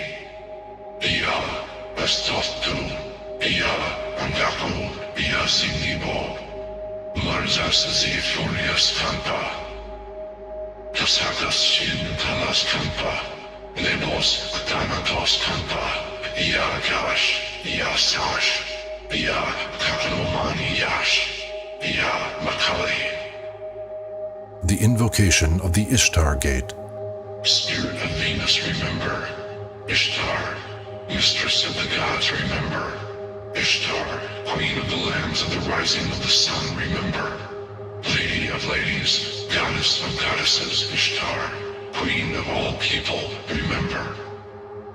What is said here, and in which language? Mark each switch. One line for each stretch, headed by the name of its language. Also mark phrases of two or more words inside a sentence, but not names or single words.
English: Ia Estostu, Ia Angaku, Ia Zinibo, Larzas Zifurias Kampa. Tasakas Shin Talas Kampa, Nebos Atanatos Kampa, Ia Gash, Ia Sash, Ia Kakalomani Yash, Ia Makali. The invocation of the Ishtar gate. Spirit of Venus, remember. Ishtar, mistress of the gods, remember. Ishtar, queen of the lands of the rising of the sun, remember. Lady of ladies, goddess of goddesses, Ishtar, queen of all people, remember.